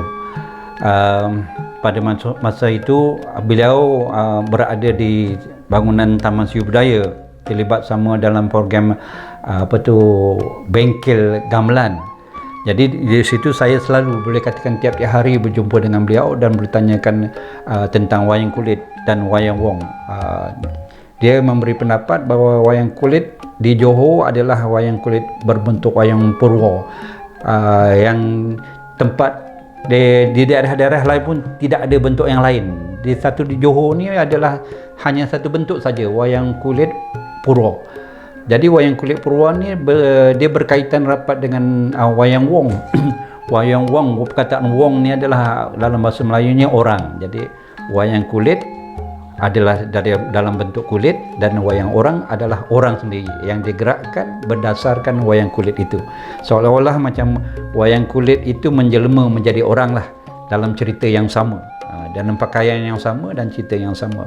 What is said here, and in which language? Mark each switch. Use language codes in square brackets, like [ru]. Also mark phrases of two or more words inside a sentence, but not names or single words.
[ms] Pada masa itu beliau berada di bangunan Taman Sri Budaya, terlibat sama dalam program bengkel gamelan. Jadi di situ saya selalu boleh katakan tiap-tiap hari berjumpa dengan beliau dan bertanyakan tentang wayang kulit dan wayang wong. Dia memberi pendapat bahawa wayang kulit di Johor adalah wayang kulit berbentuk wayang purwa, yang tempat di daerah-daerah lain pun tidak ada bentuk yang lain. Di Johor ni adalah hanya satu bentuk saja, wayang kulit purwa. Jadi wayang kulit purwa ni dia berkaitan rapat dengan wayang wong. Wayang wong, perkataan wong ni adalah dalam bahasa Melayunya orang. Jadi wayang kulit adalah dalam bentuk kulit dan wayang orang adalah orang sendiri yang digerakkan berdasarkan wayang kulit itu. Seolah-olah macam wayang kulit itu menjelma menjadi orang lah dalam cerita yang sama, dalam pakaian yang sama dan cerita yang sama.